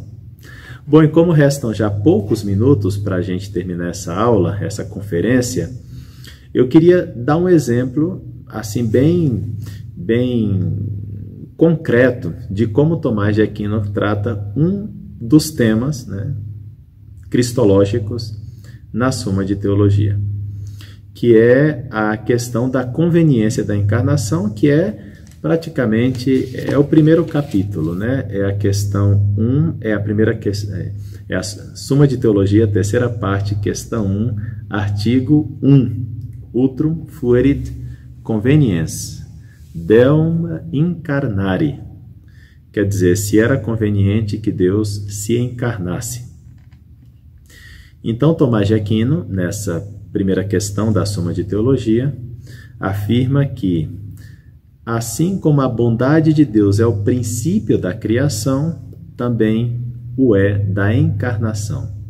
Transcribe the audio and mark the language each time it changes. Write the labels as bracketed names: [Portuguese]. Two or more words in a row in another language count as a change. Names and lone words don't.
[Portuguese] Bom, e como restam já poucos minutos para a gente terminar essa aula, essa conferência, eu queria dar um exemplo assim bem concreto de como Tomás de Aquino trata um dos temas, né, cristológicos na Suma de Teologia, que é a questão da conveniência da encarnação, que é praticamente o primeiro capítulo, né? É a questão 1, é a primeira questão, é a Suma de Teologia, terceira parte, questão 1, artigo 1, [Latin] Utrum fuerit conveniens, Deum incarnare. [Portuguese] Quer dizer, se era conveniente que Deus se encarnasse. Então, Tomás de Aquino, nessa primeira questão da Suma de Teologia, afirma que assim como a bondade de Deus é o princípio da criação, também o é da encarnação.